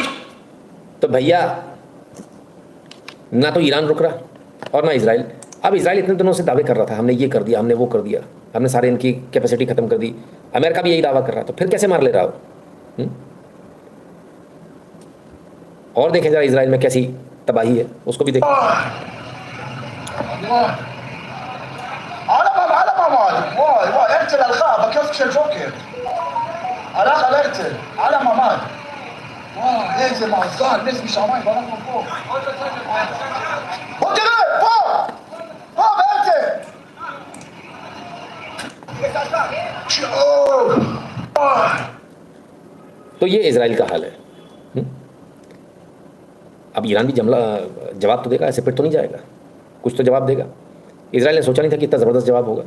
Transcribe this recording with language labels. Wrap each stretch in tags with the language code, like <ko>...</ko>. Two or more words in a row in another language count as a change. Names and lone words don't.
<hi>तो भैया ना तो ईरान रुक रहा और ना इजराइल। अब इजराइल इतने दिनों से दावे कर रहा था, हमने ये कर दिया, हमने वो कर दिया, हमने सारे इनकी कैपेसिटी खत्म कर दी। अमेरिका भी यही दावा कर रहा था, फिर कैसे मार ले रहा हो? और देखें जरा इजराइल में कैसी तबाही है, उसको भी देखें।</hi> <en>All of them, all.</en> <he>הרצל הלכה בקיוסק של ג'וקר. הלך על הרצל, על הממ"ד. וואו, איזה מאזן, נס משמיים, ואנחנו פה. בוא תראה, פה! פה, בהרצל!</he> <hi>तो ये इजराइल का हाल है। अब ईरान भी जवाब तो देगा, ऐसे फिर तो नहीं जाएगा, कुछ तो जवाब देगा। इजराइल ने सोचा नहीं था कि इतना ज़बरदस्त जवाब होगा।</hi>